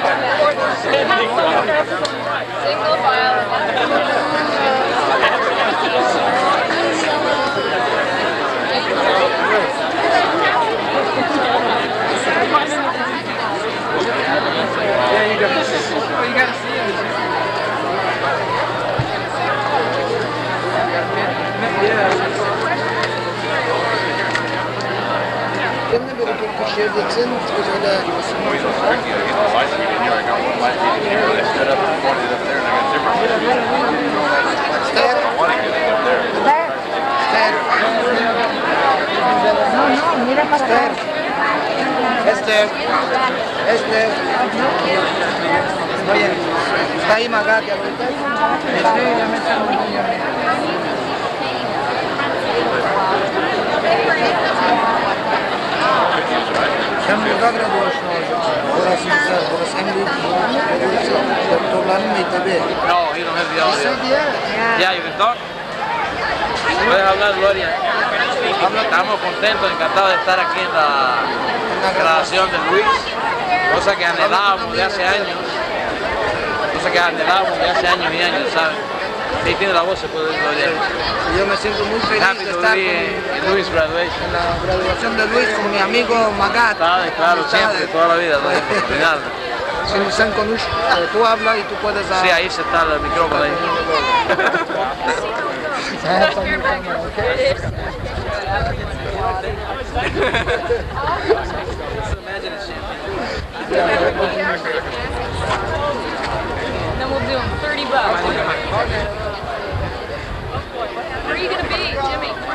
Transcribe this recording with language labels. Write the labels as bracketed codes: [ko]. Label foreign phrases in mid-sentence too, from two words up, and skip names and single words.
[en] Single file. Yeah, you gotta see it. [tr] Kendine böyle bir şehirdesin, böyle... [es] No, mira para acá. Esther. Oye, está ahí Magati ahorita. [tr] Sen burada graduasyonu olacaksın. Burası güzel, burası en büyük doktorların mektebi. [en] No, you don't have the audio. Yeah. Yeah, you can talk. [es] Puedes hablar, Gloria. Estamos contentos, encantados de estar aquí en la graduación de Luis, cosa que anhelábamos de hace años, y años, ¿sabes? Sí, tiene la voz, se puede oír, Gloria. Yo me siento muy feliz [en] Happy [es] de [en] to [es] estar [en] be in Luis' graduation. [es] en la graduación de Luis con mi amigo Magat. ¿Sabes? Claro, siempre, toda la vida, no hay que olvidarlo. [tr] Şimdi sen konuş, [es] tú habla y tú puedes... Sí, ahí se está el micrófono ahí. [en] Then we'll do them $30. Where are you going to be, Jimmy?